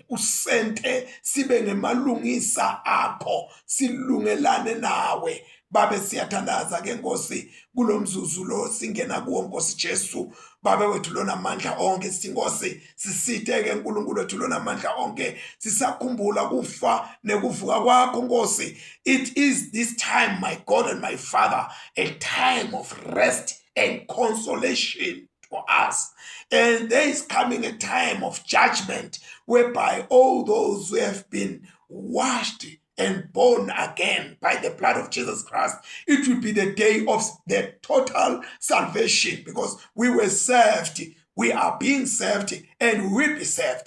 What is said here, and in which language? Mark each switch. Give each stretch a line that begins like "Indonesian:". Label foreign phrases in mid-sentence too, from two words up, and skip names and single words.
Swati: Usente sibe ngemalungisa akho, silungelane nawe. Babe siyathandaza ke Nkosi kulomzuzu lo singena kuwo Nkosi Jesu. Babe wethu lona amandla onke sithi Nkosi sisite ke uNkulunkulu wethu lona amandla onke sisakhumbula kufa nekuvuka kwakho Nkosi.
English: It is this time, my God and my Father, a time of rest and consolation for us. And there is coming a time of judgment whereby all those who have been washed and born again by the blood of Jesus Christ, it will be the day of the total salvation, because we were saved, we are being saved, and we will be saved.